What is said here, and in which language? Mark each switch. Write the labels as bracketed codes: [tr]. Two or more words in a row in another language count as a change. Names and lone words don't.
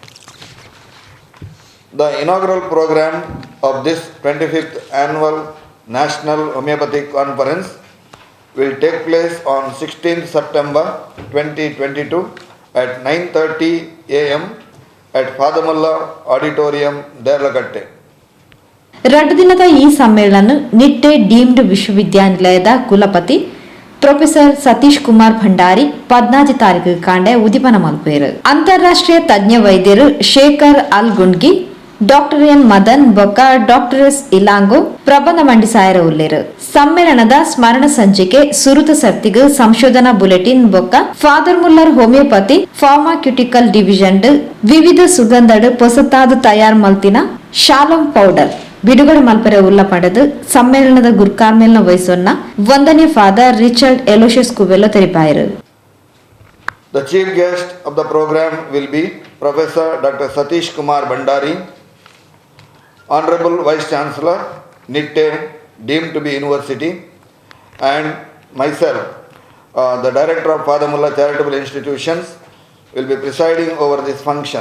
[en] The inaugural program of this 25th Annual National Homeopathic Conference will take place on 16th September 2022 at 9:30 a.m. at Father Muller Auditorium, Derlakatte. [tcy] 2 ದಿನದ ಈ ಸಮ್ಮೇಳನ ನಿಟ್ಟೆ ಡೀಮ್ಡ್ ವಿಶ್ವವಿದ್ಯಾನಿಲಯದ ಕುಲಪತಿ ಪ್ರೊಫೆಸರ್ ಸತೀಶ್ ಕುಮಾರ್ ಭಂಡಾರಿ 14 ತಾರೀಕು ಕಾಂಡೆ ಉದಿಪನ ಮಲ್ಪೇರು. ಅಂತಾರಾಷ್ಟ್ರೀಯ ತಜ್ಞ ವೈದ್ಯರು ಶೇಖರ್ ಅಲ್ ಗುಂಡ್ಗಿ, ಡಾಕ್ಟರ್ ಎನ್ ಮದನ್ ಬೊಕ್ಕ ಡಾಕ್ಟರ್ ಎಸ್ ಇಲಾಂಗೋ ಪ್ರಬಂಧ ಮಂಡಿಸಾಯರ ಉಲ್ಲೇರು. ಸಮ್ಮೇಳನದ ಸ್ಮರಣ ಸಂಚಿಕೆ ಸುರುತ ಸರ್ತಿಗೆ ಸಂಶೋಧನಾ ಬುಲೆಟಿನ್ ಬೊಕ್ಕ ಫಾದರ್ ಮುಲ್ಲರ್ ಹೋಮಿಯೋಪತಿ [en] pharmaceutical division [tcy] ವಿವಿಧ ಸುಗಂಧಡ್ ಹೊಸತಾದ ತಯಾರ್ ಮಲ್ತಿನ ಶಾಲೋಮ್ ಪೌಡರ್ ಬಿಡುಗಡೆ ಮಲ್ಪರೆ ಉಲ್ಲ ಪಡೆದು ಸಮ್ಮೇಳನದ ಗುರ್ಕಾರ್ಮೇಲ್ನ ವಹಿಸೋನ್ನ ವಂದನೀಯ ಫಾದರ್ ರಿಚರ್ಡ್ ಎಲೋಶಿಯಸ್ ಕುವೆಲ್ಲೋ ತೆರಿಪಾಯರು. [en] The chief guest of the program will be Professor Dr. Satish Kumar Bhandari, Honorable Vice Chancellor, Nitte, deemed to be University, and myself, the Director of Father Muller Charitable Institutions, will be presiding over this function.